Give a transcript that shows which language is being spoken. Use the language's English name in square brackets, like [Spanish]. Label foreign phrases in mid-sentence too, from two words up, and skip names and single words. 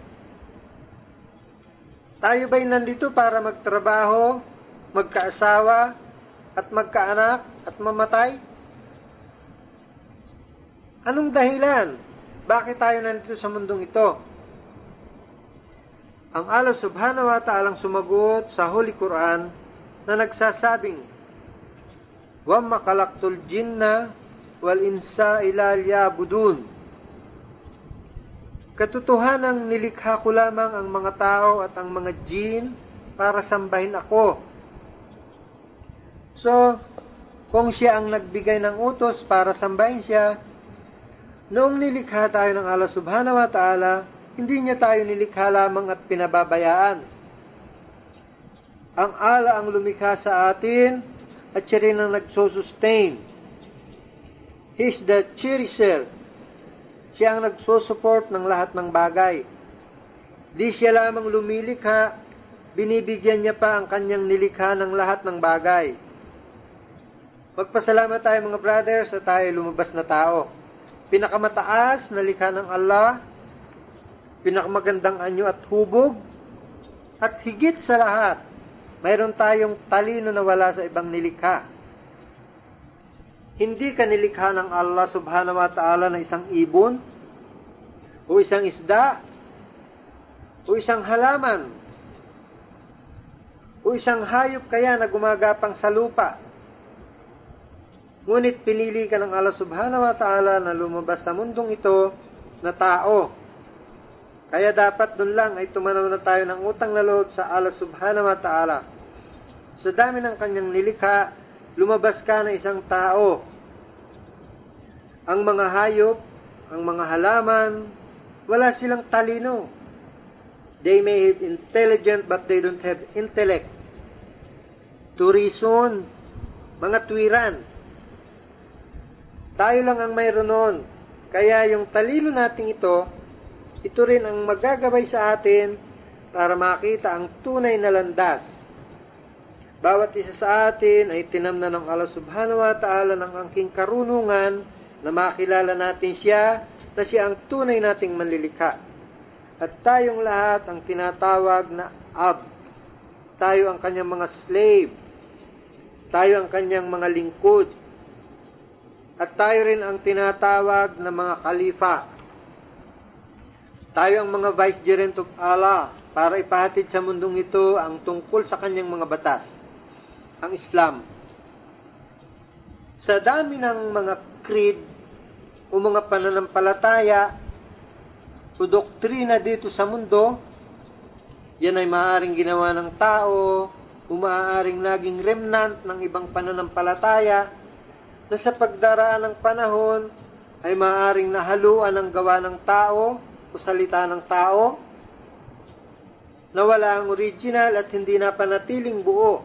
[Filipino] Tayo ba'y nandito para magtrabaho, magkaasawa at magkaanak at mamatay? Anong dahilan? Bakit tayo nandito sa mundong ito? Ang [Arabic] الله سبحانه وتعالى [Filipino] sumagot sa [English] Holy Quran [Filipino] na nagsasabing, [Arabic] وَمَّا خَلَقْتُ الْجِنَّ وَالْإِنسَ إِلَّا لِيَعْبُدُونِ. [Filipino] Katotohanang nilikha ko lamang ang mga tao at ang mga jin para sambahin ako. So, kung siya ang nagbigay ng utos para sambahin siya, noong nilikha tayo ng [Arabic] الله سبحانه وتعالى, [Filipino] hindi niya tayo nilikha lamang at pinababayaan. Ang Allah ang lumikha sa atin at siya rin ang nagsusustain. [English] He is the cherisher. [Filipino] Siya ang nagsusupport ng lahat ng bagay. Di siya lamang lumilikha, binibigyan niya pa ang kanyang nilikha ng lahat ng bagay. Magpasalamat tayo mga brothers at tayo lumabas na tao. Pinakamataas na likha ng Allah, pinakamagandang anyo at hubog, at higit sa lahat, mayroon tayong talino na wala sa ibang nilikha. Hindi ka nilikha ng [Arabic] الله سبحانه وتعالى [Filipino] na isang ibon, o isang isda, o isang halaman, o isang hayop kaya na gumagapang sa lupa. Ngunit pinili ka ng [Arabic] الله سبحانه وتعالى [Filipino] na lumabas sa mundong ito na tao. Kaya dapat dun lang ay tumanaw na tayo ng utang na loob sa [Arabic] الله سبحانه وتعالى. [Filipino] Sa dami ng kanyang nilikha, lumabas ka na isang tao. Ang mga hayop, ang mga halaman, wala silang talino. [English] They may have intelligent but they don't have intellect. To reason, [Filipino] mga tuwiran. Tayo lang ang mayroon nun. Kaya yung talino nating ito rin ang magagabay sa atin para makita ang tunay na landas. Bawat isa sa atin ay tinamnan ng [Arabic] الله سبحانه وتعالى [Filipino] ng angking karunungan na makilala natin siya na siya ang tunay nating manlilikha. At tayong lahat ang tinatawag na ab. Tayo ang kanyang mga slave. Tayo ang kanyang mga lingkod. At tayo rin ang tinatawag na mga khalifa. Tayo ang mga [English] vicegerent of Allah [Filipino] para ipahatid sa mundong ito ang tungkol sa kanyang mga batas, ang Islam. Sa dami ng mga creed o mga pananampalataya o doktrina dito sa mundo, yan ay maaaring ginawa ng tao o maaaring naging remnant ng ibang pananampalataya na sa pagdaraan ng panahon ay maaaring nahaluan ng gawa ng tao o salita ng tao na wala ang original at hindi na panatiling buo.